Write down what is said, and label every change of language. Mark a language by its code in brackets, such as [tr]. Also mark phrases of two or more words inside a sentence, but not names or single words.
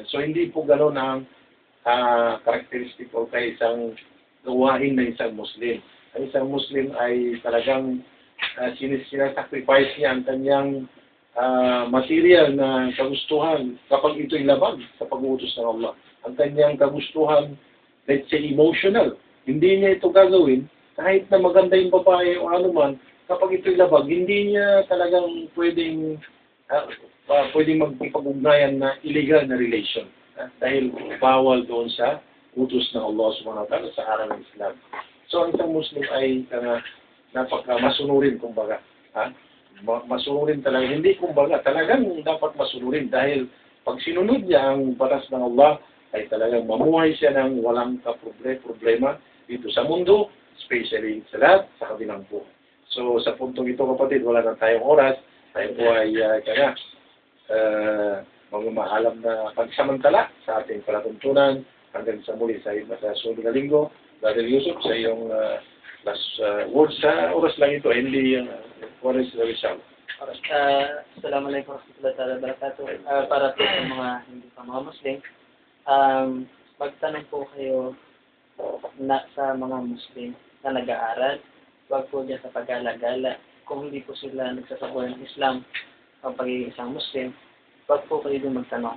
[tl] So, hindi po gano'n ang karakteristik o kay isang gawain na isang Muslim. Ang isang Muslim ay talagang sinasacrifice niya ang kanyang material na kagustuhan kapag ito'y labag sa pag-uutos ng Allah. Ang kanyang kagustuhan, [en] let's say, emotional. [tl] Hindi niya ito gagawin kahit na maganda yung babae o anuman, kapag ito'y labag, hindi niya talagang pwedeng magpipag-ugnayan na illegal na relation. Dahil bawal doon sa utos ng Allah [ar] سبحانه وتعالى [tl] sa araw ng Islam. So, ang isang Muslim ay napaka-masunurin, kumbaga. Masunurin talaga. Hindi kumbaga, talagang dapat masunurin dahil pag sinunod niya ang batas ng Allah, ay talagang mamuhay siya ng walang problema dito sa mundo, especially sa lahat, sa kabilang buhay. So, sa puntong ito, kapatid, wala na tayong oras. Tayo po ay magmamahalam na pagsamantala sa ating palatuntunan hanggang sa muli sa sunod na linggo. Brother Yusuf, sa iyong [en] last words [tl] sa oras lang ito, hindi oras na Rizal. [ar] السلام عليكم ورحمة الله وبركاته. [tl] Para po sa mga hindi pa mga Muslim, magtanong po kayo sa mga Muslim na nag-aaral. Huwag po dyan sa pag-alagala. Kung hindi po sila nagsasabuhay ng Islam o pagiging isang Muslim, huwag po kayo doon magtanong.